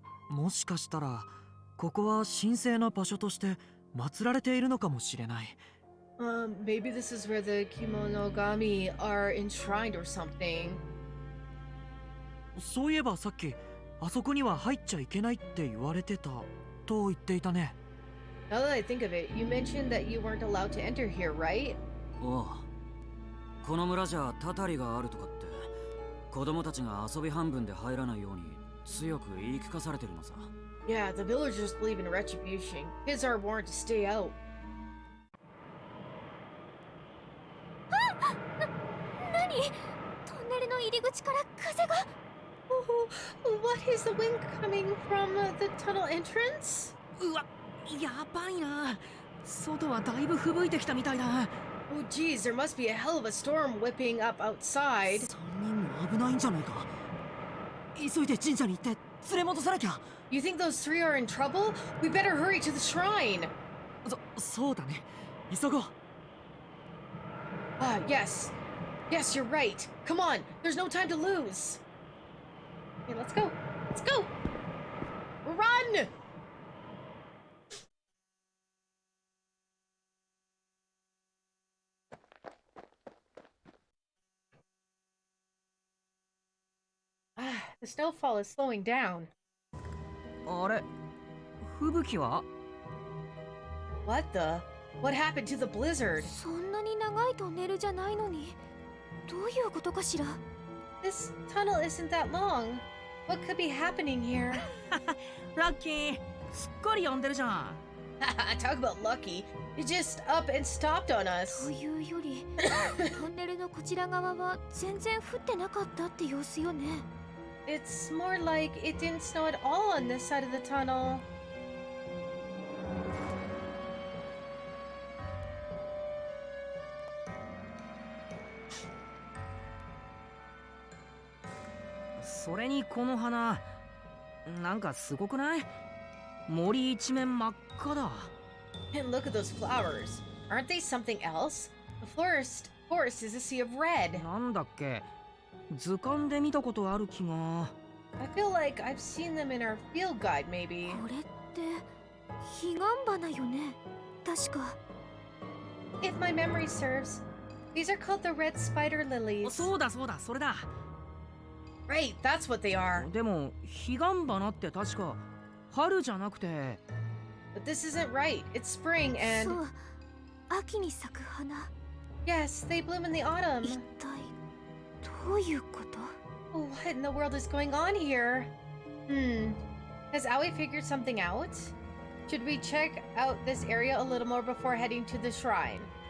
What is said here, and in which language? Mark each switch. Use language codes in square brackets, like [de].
[ja] もしかしたらここは神聖な場所として祀られているのかもしれない。 [en] Maybe this is where the Kimonogami are enshrined or something. [ja] そういえばさっきあそこには入っちゃいけないって言われてたと言っていたね。 [en] Now that I think of it, you mentioned that you weren't allowed to enter here, right? [ja] おう、この村じゃたたりがあるとかって子供たちが遊び半分で入らないように強く言い聞かされてるのさ。 [en] Yeah, the villagers believe in retribution. Kids are warned to stay out. [ja] 何？トンネルの入り口から風が。 [en] Oh, what is the wind coming from the tunnel entrance? [ja] うわ、やばいな。外はだいぶ吹雪いてきたみたいだ。 [en] Oh, geez, there must be a hell of a storm whipping up outside. [ja] 3人も危ないんじゃないか。急いで神社に行って連れ戻さなきゃ。 [en] You think those three are in trouble? We better hurry to the shrine. [ja] そうだね。急ごう。 [en] Ah, yes. Yes, you're right. Come on, there's no time to lose. Okay, let's go. Let's go. Run! Ah, the snowfall is slowing down. [ja] あれ、吹雪は？ [en] What the? What happened to the blizzard? [ja] そんなに長いトンネルじゃないのに、どういうことかしら。 [en] This tunnel isn't that long. What could be happening here? [ja] ラッキー、すっかり呼んでるじゃん。 [en] Talk about lucky. You just up and stopped on us. [ja] というより、トンネルのこちら側は全然降ってなかったって様子よね。 [en] It's more like it didn't snow at all on this side of the tunnel. [ja] それにこの花、なんかすごくない？森一面真っ赤だ。 [en] And look at those flowers. Aren't they something else? The forest is a sea of red. [ja] なんだっけ？図鑑で見たことある気が。 [en] I feel like I've seen them in our field guide, maybe. [ja] これって彼岸花よね。確か。 [en] If my memory serves, these are called the red spider lilies. [ja] そうだそうだ、それだ。 [en] Right, that's what they are. [ja] でも彼岸花って確か春じゃなくて。 [en] But this isn't right. It's spring [ja] そ [en] and [ja] う、秋に咲く花。 [en] yes, they bloom in the autumn. [ja] 一体どういうこと？ [en] Oh, what in the world is going on here? Has Aoi figured something out? Should we check out this area a little more before heading to the shrine?